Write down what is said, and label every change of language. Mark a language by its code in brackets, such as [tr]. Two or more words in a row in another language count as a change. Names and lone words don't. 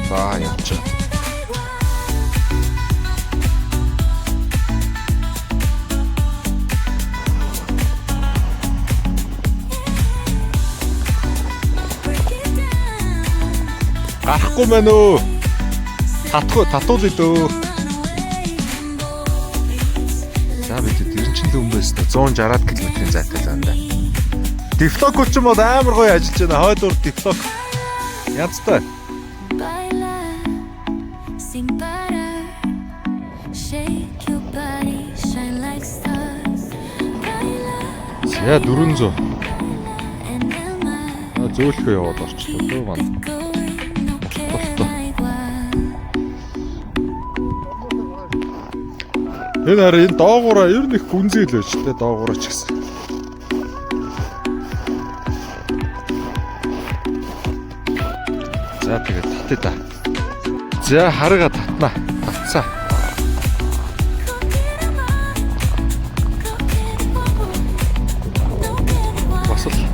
[mn] За явж байгаа. Гарахгүй мэн үү? Татуулъя дөө. За бид Дэрэнчин лүмбээс 160 км-ийн зайтай л байна да. Дифлок ч юм бол амар гоё ажиллаж байна. Хойдуур дифлок. Янзтай. [es] Baila sin parar. [en] Shake your body, shine like stars. [es] Baila [mn] За 400. [es] en el mar. [mn] Зөөлхөө яваад орчлоо дөө маань. [en] Going, [es] no queda igual. [mn] Энэ хараа энэ доогоороо ер нь их гүнзгий л байж тээ доогоороо ч гэсэн. За тэгээд татъя да. За харгаа татнаа. Татсаа. Басал.